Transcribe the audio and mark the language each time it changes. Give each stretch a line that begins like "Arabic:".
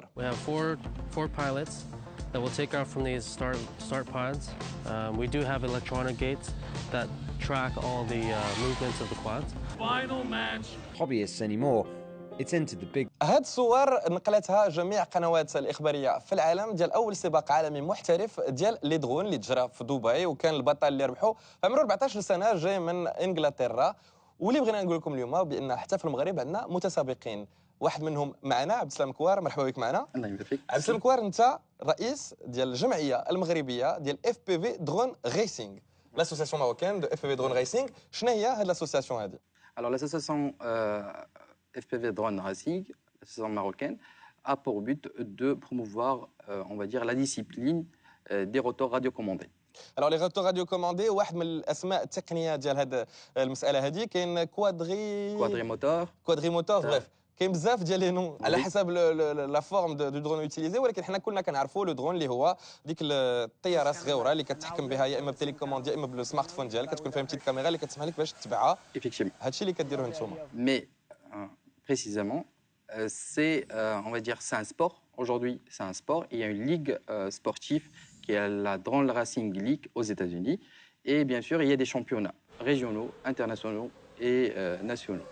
English: We have four pilots that will take off from these start pods. We do have electronic gates that track all the movements of the quads. Final match. Hobbyists anymore. It's entered the big.
Arabic: هاد الصور نقلتها جميع قنوات الإخبارية في العالم ديال أول سباق عالمي محترف ديال لي درون اللي تجرى في دبي، وكان البطل اللي ربحوا في عمره 14 سنة جاي من إنجلترا. واللي بغينا نقول لكم اليوم بأن حتى في المغرب عندنا متسابقين، واحد منهم معنا عبد السلام كوار. مرحبا بك معنا. الله يبارك فيك. عبد السلام كوار، أنت رئيس ديال الجمعية المغربية ديال FPV درون ريسينغ،
French: l'association marocaine de FPV drone racing.
Arabic: شنو هي هاد l'association هذه؟
French: Alors l'association FPV Drone Racing, l'association marocaine, a pour but de promouvoir, on va dire, la discipline des rotors radiocommandés. Alors les rotors radiocommandés
Arabic: واحد من الاسماء التقنيه ديال هاد المساله هذه. كاين
French: Quadrimotor.
Arabic: كوادريموتور، بريف كاين بزاف ديال لي نون على حسب
French: لا فورم دو درون يوتيليزي،
Arabic: ولكن حنا كلنا كنعرفوا لو درون اللي هو ديك الطياره الصغيره اللي كتحكم بها يا اما بتيليكوموند يا اما بالسمارت فون ديالك، كتكون فيها بتيت كاميرا اللي كتسمح لك باش تتبعها.
French: Effectivement.
Arabic: هادشي اللي كديروه نتوما.
French: Mais précisément, c'est, on va dire, c'est un sport. Aujourd'hui, c'est un sport. Il y a une ligue sportive qui est la Drone Racing League aux États-Unis. Et bien sûr, il y a des championnats régionaux, internationaux et nationaux.